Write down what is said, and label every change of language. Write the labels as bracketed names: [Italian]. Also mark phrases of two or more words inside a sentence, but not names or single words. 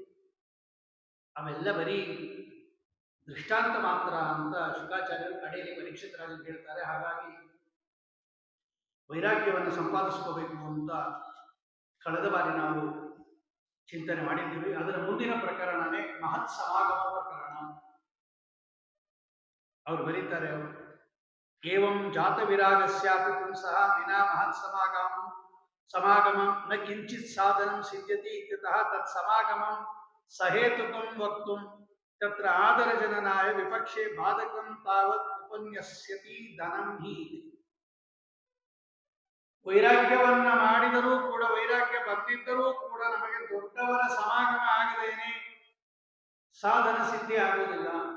[Kannada] ಅವೆಲ್ಲ ಬರೀ ದೃಷ್ಟಾಂತ ಮಾತ್ರ ಅಂತ ಶುಕಾಚಾರ್ಯರು ಕಡೆಯಲ್ಲಿ ಪರೀಕ್ಷಿತರಾಗಿ ಹೇಳ್ತಾರೆ. ಹಾಗಾಗಿ ವೈರಾಗ್ಯವನ್ನು ಸಂಪಾದಿಸ್ಕೋಬೇಕು ಅಂತ ಕಳೆದ ಬಾರಿ ನಾವು ಚಿಂತನೆ ಮಾಡಿದ್ದೀವಿ. ಅದರ ಮುಂದಿನ ಪ್ರಕರಣನೇ ಮಹತ್ ಸಮಾಗಮ ಪ್ರಕರಣ. ಅವರು ಬರೀತಾರೆ, [Sanskrit] ಏವಂ ಜಾತ ವಿರಾಗಸ್ಯಾಪಿ ಪುಂಸಃ ವಿನಾ ಮಹತ್ ಸಮಾಗಮಂ ನ ಕಿಂಚಿತ್ ಸಾಧನಂ ಸಿದ್ಧ್ಯತಿ ಇತ್ಯತಃ ತತ್ ಸಮಾಗಮಂ ಸಹೇತುಕಂ ವಕ್ತುಂ ತತ್ರ ಆದರ ಜನನಾಯ ವಿಪಕ್ಷೆ ಬಾಧಕಂ ತಾವತ್ ಉಪನ್ಯಸ್ಯತಿ ಧನಂ ಹಿ. [Kannada] ವೈರಾಗ್ಯವನ್ನ ಮಾಡಿದರೂ ಕೂಡ, ವೈರಾಗ್ಯ ಬಂದಿದ್ದರೂ ಕೂಡ ನಮಗೆ ದೊಡ್ಡವರ ಸಮಾಗಮ ಆಗದೇನೆ ಸಾಧನ ಸಿದ್ಧಿ ಆಗುವುದಿಲ್ಲ.